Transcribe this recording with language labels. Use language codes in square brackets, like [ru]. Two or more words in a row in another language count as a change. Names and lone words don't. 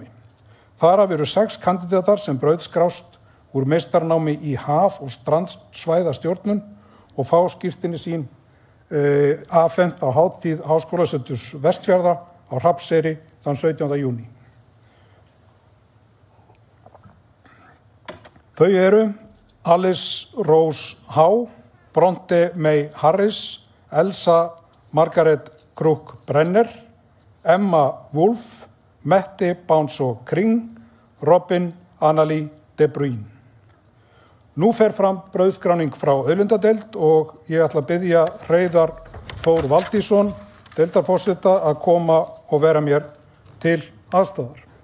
[is] Þar af eru 6 kandidatar sem brautskrást úr meistaranámi í haf- og strandsvæðastjórnun og fá skírteini sín afhent á hátíð Háskólaseturs Vestfjarða á Hrafnseyri þann 17. júní. Þau eru Alice Rose Howe, Bronte May Harris, Elsa Margaret Crook Brenner, Emma Wolf, Mette Bánsó Kring, Robin Annalí de Bruyne. Nú fer fram brauðskráning frá auðlindadeild og ég ætla að biðja Hreiðar Þór Valdísson, deildarforseta, að koma og vera mér til aðstæðar.